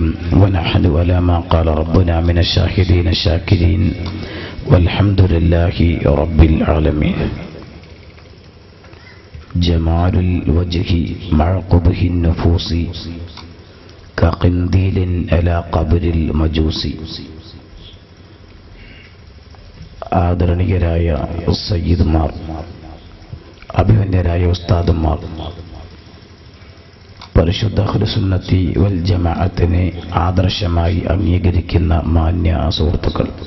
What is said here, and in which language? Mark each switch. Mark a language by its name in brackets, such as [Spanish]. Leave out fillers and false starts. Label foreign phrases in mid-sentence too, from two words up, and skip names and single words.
[Arabic] ونحن على ما قال ربنا من الشاهدين الشاكرين والحمد لله رب العالمين. جمال الوجه مع قبح النفوس كقنديل على قبر المجوس. [Malayalam] ആദരണീയരായ സയ്യിദ്മാർ, അഭിമന്യരായ ഉസ്താദുമാർ, പരിശുദ്ധ [Arabic] أهل السنة والجماعة [Malayalam] ആദർശമായി അംഗീകരിക്കുന്ന മാന്യ സുഹൃത്തുക്കൾ,